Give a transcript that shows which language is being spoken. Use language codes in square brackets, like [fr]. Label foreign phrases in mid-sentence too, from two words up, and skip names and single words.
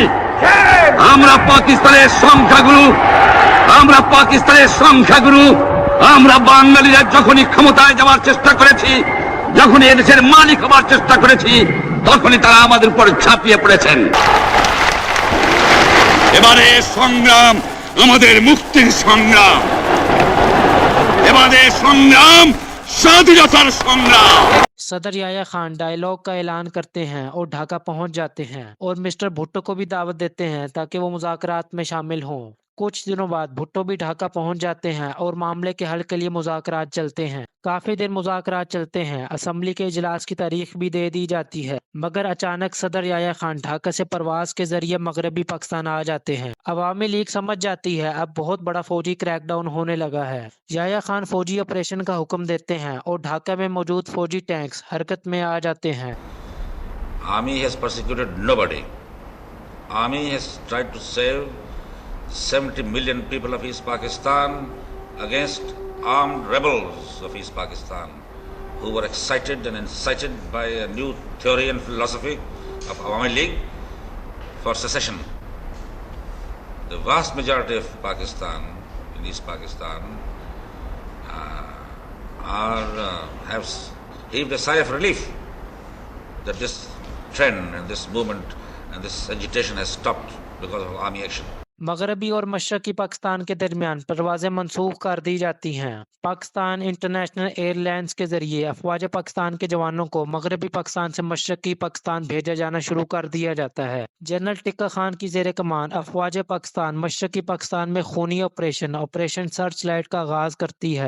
[bn] আমরা পাকিস্তানের সংখ্যাগুরু আমরা বাঙালিরা যখনই ক্ষমতায় যাওয়ার চেষ্টা করেছি, যখনই এদেশের মালিক হওয়ার চেষ্টা করেছি, তখনই তারা আমাদের উপর ঝাঁপিয়ে পড়েছেন। এবারে সংগ্রাম আমাদের মুক্তির সংগ্রাম, এবারে সংগ্রাম স্বাধীনতার সংগ্রাম। [ur] صدر یحییٰ خان ڈائیلاگ کا اعلان کرتے ہیں اور ڈھاکہ پہنچ جاتے ہیں اور مسٹر بھٹو کو بھی دعوت دیتے ہیں تاکہ وہ مذاکرات میں شامل ہوں۔ کچھ دنوں بعد بھٹو بھی ڈھاکہ پہنچ جاتے ہیں اور معاملے کے حل کے لیے مذاکرات چلتے ہیں۔ کافی دیر مذاکرات چلتے ہیں، اسمبلی کے اجلاس کی تاریخ بھی دے دی جاتی ہے، مگر اچانک صدر یحییٰ خان ڈھاکہ سے پرواز کے ذریعے مغربی پاکستان آ جاتے ہیں۔ عوامی لیگ سمجھ جاتی ہے اب بہت بڑا فوجی [en] crackdown [ur] ہونے لگا ہے۔ یحییٰ خان فوجی آپریشن کا حکم دیتے ہیں اور ڈھاکہ میں موجود فوجی ٹینکس حرکت میں آ جاتے ہیں۔ [en] Army has persecuted nobody. Army has tried to save 70 million people of East Pakistan against armed rebels of East Pakistan who were excited and incited by a new theory and philosophy of Awami League for secession. The vast majority of Pakistan, in East Pakistan, have heaved a sigh of relief that this trend and this movement and this agitation has stopped because of army action. [ur] مغربی اور مشرقی پاکستان کے درمیان پروازیں منسوخ کر دی جاتی ہیں۔ پاکستان انٹرنیشنل ایئر لائنز کے ذریعے افواج پاکستان کے جوانوں کو مغربی پاکستان سے مشرقی پاکستان بھیجا جانا شروع کر دیا جاتا ہے۔ جنرل ٹکہ خان کی زیر کمان افواج پاکستان مشرقی پاکستان میں خونی آپریشن سرچ لائٹ کا آغاز کرتی ہے۔